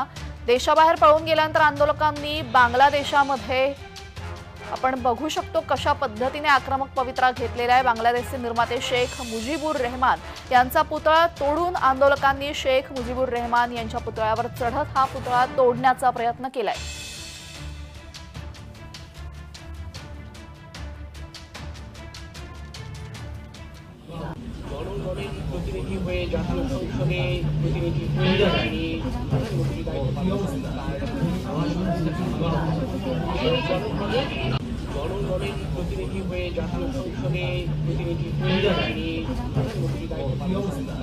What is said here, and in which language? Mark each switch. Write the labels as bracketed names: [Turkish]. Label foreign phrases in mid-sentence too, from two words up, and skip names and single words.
[Marathi] देशाबाहेर पळून गेल्यानंतर आंदोलकांनी बांगलादेशामध्ये आपण बघू शकतो कशा पद्धतीने आक्रमक पवित्रा घेतलेला आहे। बांगलादेशचे निर्माते शेख मुजीबुर रहमान यांचा पुतळा तोडून आंदोलकांनी शेख मुजीबुर रहमान यांच्या पुतळ्यावर चढत हा पुतळा तोडण्याचा प्रयत्न केलाय। [Bangla] প্রতিনিধি হয়ে জাতীয় সংসদে প্রতিনিধি হয়ে তিনি প্রধানমন্ত্রীর দায়িত্ব পালন করেন। জনগণের প্রতিনিধি হয়ে জাতীয় সংসদে প্রতিনিধি হয়ে তিনি প্রধানমন্ত্রীর দায়িত্ব পালন করেন।